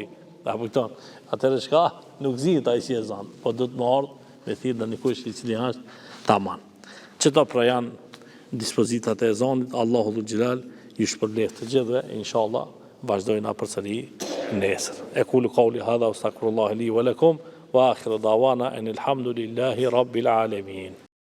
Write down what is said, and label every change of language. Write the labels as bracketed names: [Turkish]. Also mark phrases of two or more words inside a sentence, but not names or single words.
[Albanian] Apo këto. Atëherë shka nuk zihet ai si ezan, po do të më ardh me thirr danikush i cili është tamam. Çto pra janë dispozitat e ezanit, Allahu dhul xhelal ju shpërblet të gjithëve, inshallah vazhdojna përsëri nesër. [Arabic] أقول قولي هذا وأستغفر الله لي ولكم وآخر دعوانا أن الحمد لله رب العالمين.